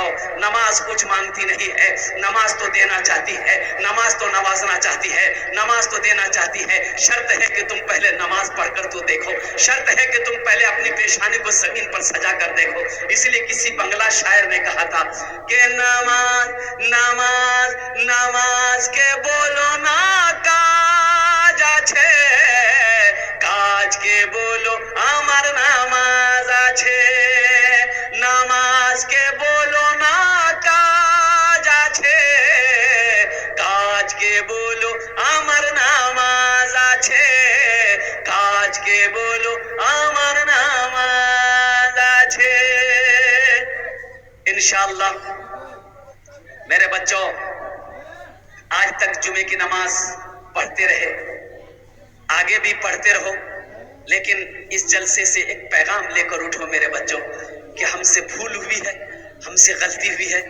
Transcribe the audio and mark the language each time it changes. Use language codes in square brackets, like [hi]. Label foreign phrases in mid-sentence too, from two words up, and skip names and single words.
[ur] نماز کچھ مانگتی نہیں ہے، نماز تو دینا چاہتی ہے، نماز تو نوازنا چاہتی ہے، نماز تو دینا چاہتی ہے. شرط ہے کہ تم پہلے نماز پڑھ کر تو دیکھو، شرط ہے کہ تم پہلے اپنی پیشانی کو زمین پر سجا کر دیکھو. اس لیے کسی بنگلہ شاعر نے کہا تھا کہ [bn] নামাজ নামাজ নামাজ কে বলো না কাজ আছে কাজ কে বলো আমার নামাজ আছে, নামাজ কে বলো না কাজ আছে, কাজ কে বলো আমার নামাজ আছে, কাজ কে বলো আমার নামাজ আছে. [ur] انشاءاللہ میرے بچوں، آج تک جمعے کی نماز پڑھتے رہے، آگے بھی پڑھتے رہو، لیکن اس جلسے سے ایک پیغام لے کر اٹھو میرے بچوں کہ ہم سے بھول ہوئی ہے، ہم سے غلطی ہوئی ہے.